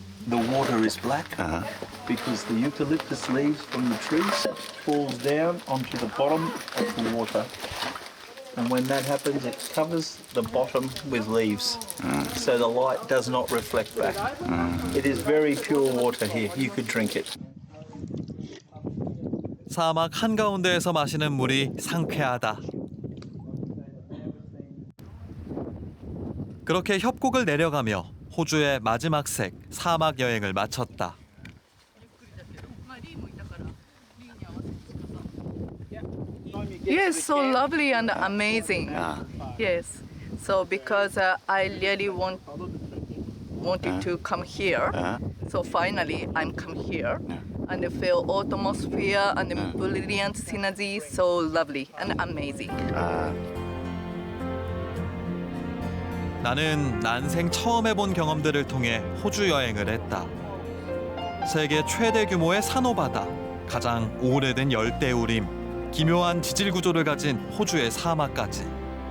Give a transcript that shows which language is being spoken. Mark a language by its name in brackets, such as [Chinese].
[English] The water is black because the eucalyptus leaves from the trees falls down onto the bottom of the water. And when that happens, it covers the bottom with leaves. So the light does not reflect back. It is very pure water here. You could drink it. [Korean] 사막 한가운데에서 마시는 물이 상쾌하다. 그렇게 협곡을 내려가며 호주의 마지막 색 사막 여행을 마쳤다. [English] Yes, so lovely and amazing. Yes. So because I really wanted to come here, so finally I'm come here and I feel atmosphere and the brilliant synergy, so lovely and amazing. [Korean] 나는 난생 처음 해본 경험들을 통해 호주 여행을 했다. 세계 최대 규모의 산호바다, 가장 오래된 열대우림, 기묘한 지질 구조를 가진 호주의 사막까지.